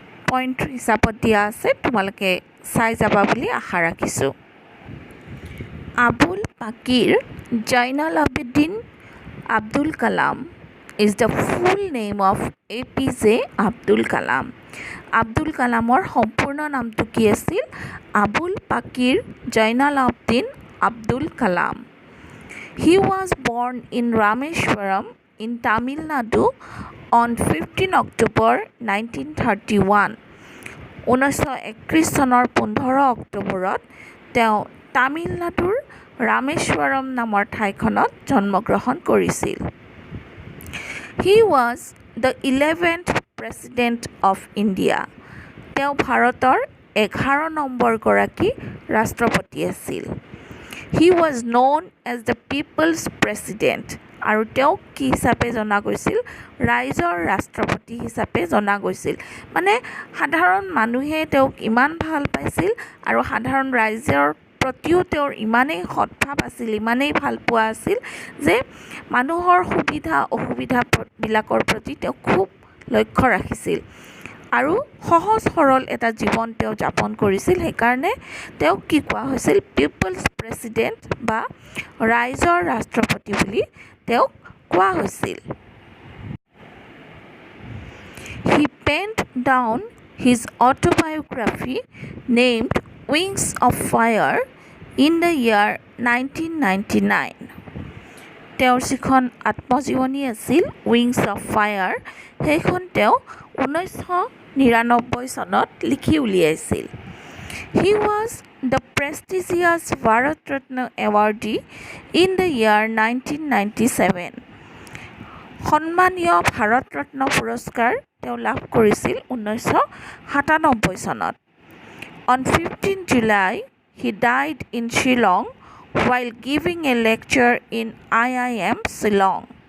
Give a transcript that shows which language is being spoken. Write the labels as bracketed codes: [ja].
[as] Point হিচাপত দিয়া আছে, তোমালোকে চাই যাবা বুলি আশা ৰাখিছোঁ। [en] Avul Pakir Jainulabdeen Abdul Kalam is the full name of APJ Abdul Kalam. [as] Abdul কালামৰ সম্পূৰ্ণ নামটো কি আছিল? Abul Pakir Zainul Abedin Abdul Kalam. [en] He was born in Rameshwaram in Tamil Nadu on 15 October 1931. [as] 1931 চনৰ 15 অক্টোবৰত তেওঁ তামিলনাডুৰ ৰামেশ্বৰম নামৰ ঠাইখনত জন্মগ্ৰহণ কৰিছিল। [en] He was the 11th President of India. [as] তেওঁ ভাৰতৰ 11 নম্বৰগৰাকী ৰাষ্ট্ৰপতি আছিল। [en] He was known as the People's President. [as] আৰু তেওঁক কি হিচাপে জনা গৈছিল? ৰাইজৰ ৰাষ্ট্ৰপতি হিচাপে জনা গৈছিল। মানে সাধাৰণ মানুহে তেওঁক ইমান ভাল পাইছিল আৰু সাধাৰণ ৰাইজৰ প্ৰতিও তেওঁৰ ইমানেই সদ্ভাৱ আছিল, ইমানেই ভাল পোৱা আছিল যে মানুহৰ সুবিধা অসুবিধাবিলাকৰ প্ৰতি তেওঁ খুব লক্ষ্য ৰাখিছিল আৰু সহজ সৰল এটা জীৱন তেওঁ যাপন কৰিছিল। সেইকাৰণে তেওঁক কি কোৱা হৈছিল? পিপলছ প্ৰেছিডেণ্ট বা ৰাইজৰ ৰাষ্ট্ৰপতি বুলি তেওঁক কোৱা হৈছিল। [en] He penned down his autobiography named Wings of Fire in the year 1999. [as] তেওঁৰ যিখন আত্মজীৱনী আছিল উইংছ অফ ফায়াৰ, সেইখন তেওঁ 1999 চনত লিখি উলিয়াইছিল। [en] He was the prestigious Bharat Ratna awardee in the year 1997. [as] সন্মানীয় ভাৰত ৰত্ন পুৰস্কাৰ তেওঁ লাভ কৰিছিল 1997 চনত। [en] On 15 July, he died in Shillong while giving a lecture in IIM Shillong.